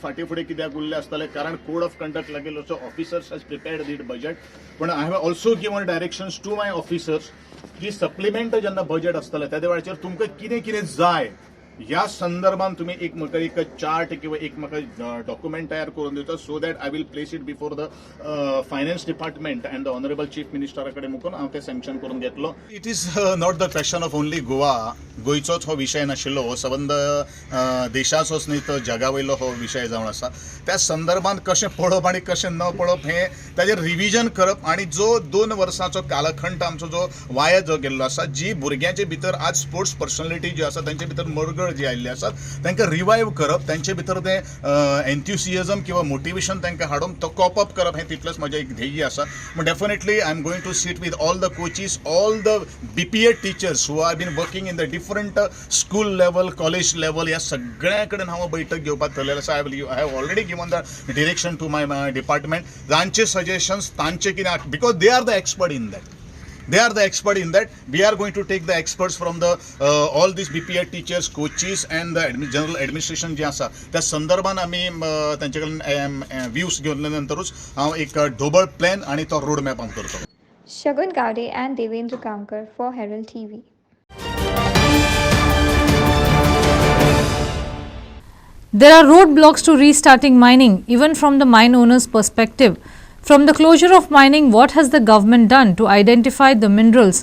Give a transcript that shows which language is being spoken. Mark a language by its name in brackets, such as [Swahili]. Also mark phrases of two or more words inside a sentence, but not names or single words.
[Konkani] फाटी फुडें कित्याक उरले आसतले कारण [English] code of conduct [Konkani] लागेल [English] so officers has prepared the budget [Konkani] पण [English] I have also given directions to my officers [Konkani] की सप्लिमेंट जेन्ना बजेट आसतलें त्या वेळाचेर तुमकां कितें कितें जाय या संदर्भात तुम्ही एक म्हाका एक चार्ट किंवा एक म्हाका डॉक्युमेंट तयार करून दिवचो [English] so that I will place it before the Finance Department and the Honourable Chief [Konkani] मिनिस्टरा कडेन मुकून हांव ते सँक्शन करून घेतलो. [English] It is not the question of only Goa [Konkani] गोंयचोच हो विशय नाशिल्लो हो सबंद देशाचोच न्ही तर जगा वयलो हो विशय जावन आसा. त्या संदर्भात कशें पळप आनी कशें न पळप हे ताजेर रिव्हिजन करप आणि जो 2 वर्सांचो कालखंड आमचो जो वाया जो गेल्लो आसा जी भुरग्यांचे भितर आज [English] sports personality [Konkani] जी आसा तांचे भितर मरगळ जी आयिल्ली आसात तांकां रिवायव करप तांचे भितर ते एन्थुसियझम किंवा मोटिवेशन तांकां हाडून तो [English] cope up [Konkani] करप हें तितलेंच म्हजें एक ध्येय आसा. [English] पूण definitely I am going to sit with all the coaches all the BPEd teachers who are been working in the different school level college level [Konkani] ह्या सगळ्या कडेन हांव बैठक घेवपाक थरलेलो आसा. [English] I have already given the direction to my department [Konkani] तांचे सजेशन्स तांचे कितें [English] because they are the expert in that. They are the expert in that. We are going to take the experts from the all these BPED teachers, coaches and the general administration [Konkani] जे आसा त्या संदर्भात आम्ही त्यांच्याकडून व्ह्यूज घेतल्यानंतरच हांव एक ढोबळ प्लॅन आणि तो रोड मॅप हांव करतो. [English] Shagun Gowde and Devendra Kamkar for Herald TV. There are roadblocks to restarting mining, even from the mine owner's perspective. From the closure of mining, what has the government done to identify the minerals?